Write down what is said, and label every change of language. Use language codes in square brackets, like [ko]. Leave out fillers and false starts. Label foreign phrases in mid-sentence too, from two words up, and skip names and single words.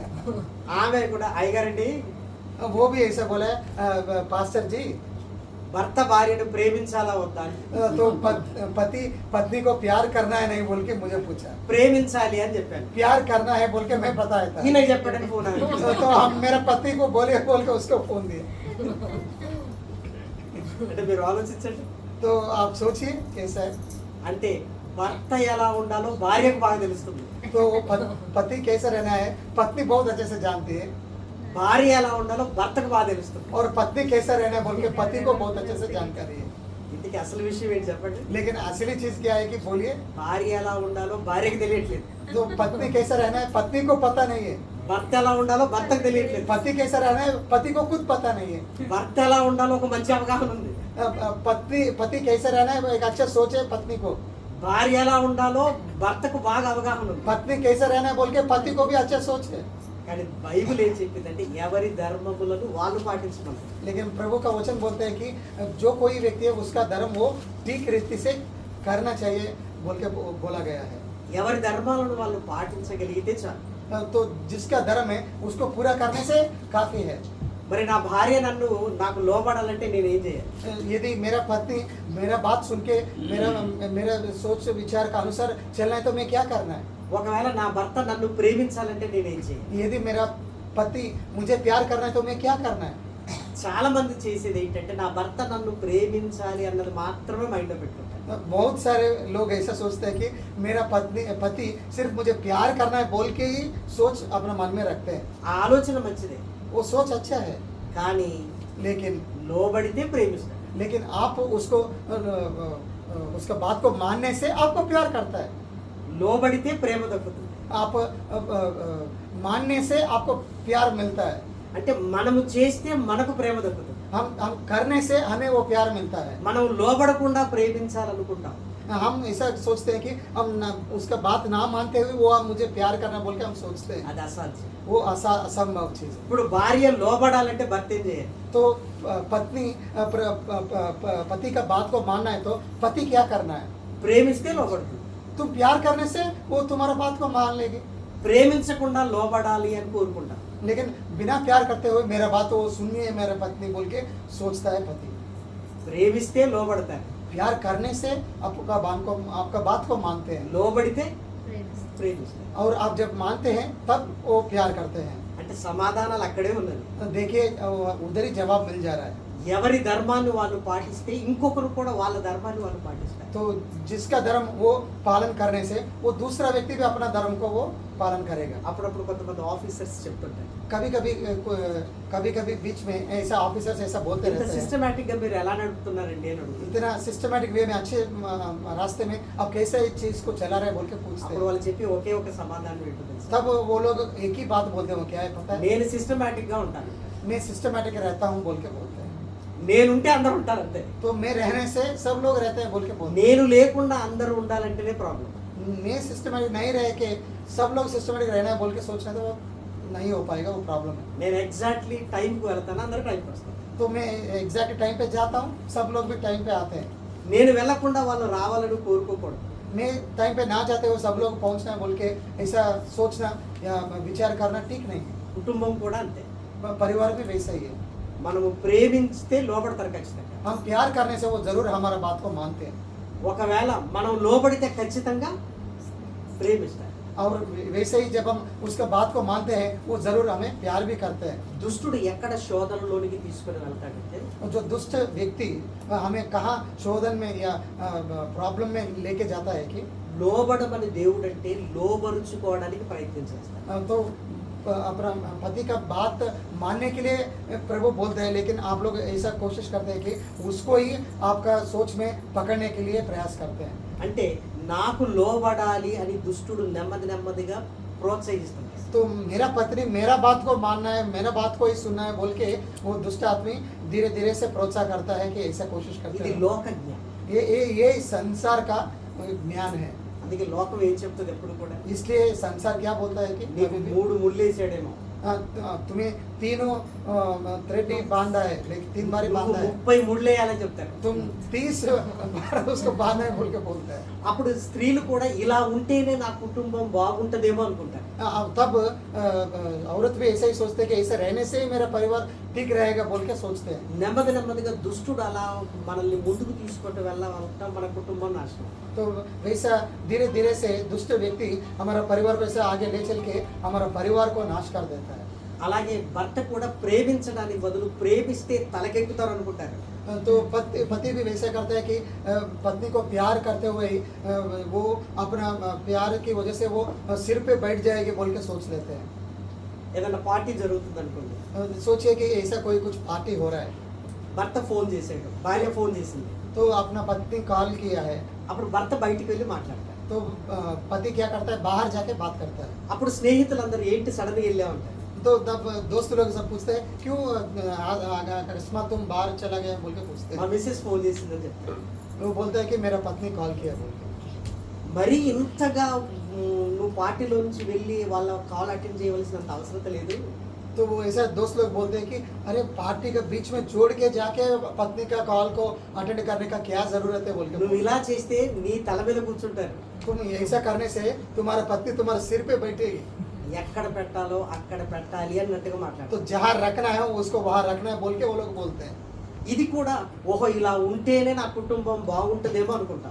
[te] ఆమె కూడా అయ్యగారండి [hi] वो भी ऐसा बोला पास्टर जी [te] భర్త భార్యను ప్రేమించాలా వద్దా అని. [hi] तो पति पत्नी को प्यार करना है नहीं बोल के मुझे पूछा। [te] ప్రేమించాలి అని చెప్పాను. [hi] प्यार करना है बोल के मैं बताया था। [te] ఈయనకి చెప్పండి అని ఫోన్ ఆమె. [hi] तो हम मेरा पति को बोले बोल के उसको फोन दिया। [te] అంటే మీరు ఆలోచించండి. [hi] तो आप सोचिए कैसा है। [te] అంటే భర్త ఎలా ఉండాలో భార్యకు బాగా తెలుస్తుంది. [hi] तो पति कैसा रहना है पत्नी बहुत अच्छे से जानती है। [te] భార్య ఎలా ఉండాలో భర్తకు బాగా తెలుస్తుంది. [hi] और पत्नी कैसा रहना है बोल के पति को बहुत अच्छे से जानकारी है। [te] ఇంతకీ అసలు విషయం ఏంటి చెప్పండి. [hi] लेकिन असली चीज क्या है कि बोलिए। [te] భార్య ఎలా ఉండాలో భార్యకి తెలియట్లేదు. [hi] जो पत्नी कैसा रहना है पत्नी को पता नहीं है। [te] భర్త ఎలా ఉండాలో భర్తకు తెలియట్లేదు. [hi] पति कैसा रहना है पति को खुद पता नहीं है। [te] భర్త ఎలా ఉండాలో ఒక మంచి అవగాహన ఉంది. [hi] पति कैसा रहना है एक अच्छा सोच है पत्नी को। [te] భార్య ఎలా ఉండాలో భర్తకు బాగా అవగాహన ఉంది. [hi] पत्नी कैसा रहना है बोल के पति को भी अच्छा सोच है। [te] కానీ బైబిల్ ఏం చెప్పిందంటే ఎవరి ధర్మములను వాళ్ళు పాటించమని. [hi] लेकिन प्रभु का वचन बोलते हैं कि जो कोई व्यक्ति है उसका धर्म वो ठीक रीति से करना चाहिए बोल के बोला गया है। [te] ఎవరి ధర్మాలను వాళ్ళు పాటించగలిగితే చాలు. [hi] तो जिसका धर्म है उसको पूरा करने से काफी है। [te] మరి నా భార్య నన్ను నాకు లోబడాలంటే నేను ఏం చేయాలి? [hi] यदि मेरा पत्नी मेरा बात सुन के मेरा मेरा सोच विचार का अनुसार चलना है तो मैं क्या करना है? [te] ఒకవేళ నా భర్త నన్ను ప్రేమించాలంటే నేను ఏం చేయాలి? [hi] यदि मेरा पति मुझे प्यार करना है तो मैं क्या करना है? [te] చాలా మంది చేసేది ఏంటంటే నా భర్త నన్ను ప్రేమించాలి అన్నది మాత్రమే మైండ్లో పెట్టుకుంటారు. [hi] बहुत सारे लोग ऐसा सोचते हैं कि मेरा पति सिर्फ मुझे प्यार करना है बोल के ही सोच अपना मन में रखते हैं। [te] ఆ ఆలోచన మంచిదే, [hi] वो सोच अच्छा है, [te] కానీ [hi] लेकिन [te] లోబడితే ప్రేమిస్తాడు. [hi] आप उसको उसका बात को मानने से आपको प्यार करता है। [te] లోబడితే ప్రేమ దక్కుతుంది. [hi] आप मानने से आपको प्यार मिलता है। [te] అంటే మనము చేస్తే మనకు ప్రేమ దక్కుతుంది. [hi] हम करने से हमें वो प्यार मिलता है। [te] మనం లోబడకుండా ప్రేమించాలనుకుంటాం. [hi] हम ऐसा सोचते हैं कि हम उसका बात ना मानते हुए वो मुझे प्यार करना बोल के हम सोचते हैं, [te] అది అసాధ్యం. [hi] वो असंभव चीज है। [te] ఇప్పుడు భార్య లోబడాలంటే భర్త ఏం చేయాలి? [hi] तो पत्नी पति का बात को मानना है तो पति क्या करना है? [te] ప్రేమిస్తే లోబడుతుంది. [hi] तुम प्यार करने से वो तुम्हारा बात को मान लेगी। [te] ప్రేమించకుండా లోబడాలి అని కోరుకుంటాం. [hi] लेकिन बिना प्यार करते हुए मेरा बात वो सुनिए मेरा पत्नी बोल के सोचता है पति। [te] ప్రేమిస్తే లోబడతారు, [hi] प्यार करने से आपका बात को मानते हैं, [te] లోబడితే ప్రేమిస్తారు. [hi] और आप जब मानते हैं तब वो प्यार करते हैं। [te] అంటే సమాధానాలు అక్కడే ఉన్నది. [hi] देखिए उधर ही जवाब मिल जा रहा है। [te] ఎవరి ధర్మాన్ని వాళ్ళు పాటిస్తే ఇంకొకరు కూడా వాళ్ళ ధర్మాన్ని వాళ్ళు పాటిస్తారు. [hi] तो जिसका धर्म वो पालन करने से वो दूसरा व्यक्ति भी अपना धर्म को वो पालन करेगा। [te] అప్పుడప్పుడు కొంతమంది ఆఫీసర్స్ చెప్తుంటారు, [hi] कभी कभी बीच में ऐसा ऑफिसर्स ऐसा बोलते [te] ఇంత [hi] रहते हैं, [te] సిస్టమేటిక్ గా మీరు ఎలా నడుపుతున్నారండి అని అడుగుతారు. [hi] इतना [en] systematic way [hi] में अच्छे रास्ते में आप कैसे इस चीज को चला रहे बोल के पूछते [te] అప్పుడు [hi] हैं। [te] వాళ్ళు చెప్పి ఒకే ఒక సమాధానం ఏంటో తెలుసా? [hi] तब वो लोग एक ही बात बोलते हैं, क्या है पता है? [te] నేను సిస్టమేటిక్ గా ఉంటాను, [hi] मैं सिस्टमेटिक रहता हूँ बोल के बोलते हैं। [te] నేనుంటే అందరూ ఉంటారు అంతే. [hi] तो मैं रहने से सब लोग रहते हैं बोल के बोलते [te] నేను లేకుండా అందరూ ఉండాలంటేనే ప్రాబ్లం. [hi] हैं। मैं सिस्टमेटिक नहीं रह के सब लोग सिस्टमेटिक रहना है बोल के सोचना तो वो नहीं हो पाएगा, वो प्रॉब्लम है। [te] నేను [en] exactly time [te] వెళ్తాను, అందరూ టైంకి వస్తారు. [hi] तो मैं [en] exact time [hi] पे जाता हूँ, सब लोग भी टाइम पे आते हैं। [te] నేను వెళ్ళకుండా వాళ్ళు రావాలని కోరుకోకూడదు. [hi] मैं टाइम पे ना जाते हुए सब लोग पहुँचना है बोल के ऐसा सोचना या विचार करना ठीक नहीं है। [te] కుటుంబం కూడా అంతే. [hi] परिवार भी वैसा ही है। [te] మనము ప్రేమించితే లోబడతారు ఖచ్చితంగా. [hi] हम प्यार करने से वो जरूर हमारा बात को मानते हैं, [te] ఒకవేళ మనం లోబడితే ఖచ్చితంగా ప్రేమిస్తారు. [hi] और वैसे ही जब हम उसका बात को मानते हैं वो जरूर हमें प्यार भी करते हैं। [te] దుష్టుడు ఎక్కడ శోధనలోనికి తీసుకుని వెళ్తాడంటే, [hi] और जो दुष्ट व्यक्ति हमें कहाँ शोधन में या प्रॉब्लम में लेके जाता है कि [te] లోబడమని దేవుడు అంటే లోబరుచుకోవడానికి ప్రయత్నం చేస్తాడు. [hi] तो अपना पति का बात मानने के लिए प्रभु बोलते हैं, लेकिन आप लोग ऐसा कोशिश करते हैं कि उसको ही आपका सोच में पकड़ने के लिए प्रयास करते हैं। [te] అంటే నాకు లోబడాలి అని దుష్టుడు నెమ్మదిగా ప్రోత్సహిస్తాడు. [hi] तो मेरा पत्नी मेरा बात को मानना है, मेरा बात को ही सुनना है बोल के वो दुष्ट आदमी धीरे धीरे से प्रोत्साह करता है कि ऐसा कोशिश करते [te] ఇది [hi] हैं। [te] లోక జ్ఞానం. [hi] ये संसार का ज्ञान है। [te] అందుకే లోకం ఏం చెప్తుంది ఎప్పుడు కూడా, [hi] इसलिए संसार क्या बोलता है कि [te] నీకు 3 ముళ్ళేసాడేమో, [hi] तुम्हें तीनों थ्रेड बांधा है, लेकिन 3 बार [te] నువ్వు [hi] बांधा है, [te] 30 ముళ్ళేయాలని చెప్తారు. [hi] तुम 30 बार उसको बांधना है बोल के बोलता है। [te] అప్పుడు స్త్రీలు కూడా ఇలా ఉంటేనే నా కుటుంబం బాగుంటదేమో అనుకుంటారు. [hi] तब औरत भी ऐसा ही सोचते हैं कि ऐसा रहने से ही मेरा परिवार ठीक रहेगा बोल के सोचते हैं। [te] నెమ్మదిగా దుష్టుడు అలా మనల్ని ముందుకు తీసుకుంటూ వెళ్ళాలంటే మన కుటుంబం నాశనం. [hi] तो वैसा धीरे धीरे से दुष्ट व्यक्ति हमारा परिवार को ऐसा आगे ले चल के हमारा परिवार को नाश कर देता है। [te] అలాగే భర్త కూడా ప్రేమించడానికి బదులు ప్రేమిస్తే తలకెక్కుతారు అనుకుంటారు. [hi] तो पति भी वैसा करता है कि पत्नी को प्यार करते हुए ही वो अपना प्यार की वजह से वो सिर पे बैठ जाएगी बोल के सोच लेते हैं। [te] ఏదైనా పార్టీ జరుగుతుంది అనుకోండి, [hi] सोचिए कि ऐसा कोई कुछ पार्टी हो रहा है, [te] భర్త ఫోన్ చేసాడు, భార్య ఫోన్ చేసింది, [hi] तो अपना पत्नी कॉल किया है, [te] అప్పుడు భర్త బయటికి వెళ్ళి మాట్లాడతారు. [hi] तो पति क्या करता है, बाहर जाके बात करता है। [te] అప్పుడు స్నేహితులందరూ ఏంటి సడన్గా వెళ్ళామంటారు. [hi] तो तब दोस्त लोग सब पूछते हैं क्यों अकस्मात तुम बाहर चला गया बोल के पूछते [te] మా [hi] हैं। [te] మిస్సెస్ ఫోన్ చేసిందని చెప్తారు. [hi] वो बोलता है कि मेरा पत्नी कॉल किया बोल के। [te] మరీ ఇంతగా నువ్వు పార్టీలో నుంచి వెళ్ళి వాళ్ళ [en] call attend [te] చేయవలసినంత అవసరం లేదు. [hi] तो वो ऐसा दोस्त लोग बोलते हैं कि अरे पार्टी के बीच में छोड़ के जाके पत्नी का कॉल को अटेंड करने का क्या जरूरत है बोल [te] నువ్వు [hi] के। [te] ఇలా చేస్తే నీ తల మీద కూర్చుంటారు. [hi] तुम ऐसा करने से तुम्हारा पत्नी तुम्हारे सिर पे बैठेगी। [te] ఎక్కడ పెట్టాలో అక్కడ పెట్టాలి అన్నట్టుగా [hi] तो [te] మాట్లాడతారు. [hi] जहाँ रखना है उसको वहाँ रखना है बोल के वो लोग बोलते हैं। [te] ఇది కూడా ఓహో ఇలా ఉంటేనే నా కుటుంబం బాగుంటుందేమో అనుకుంటాం.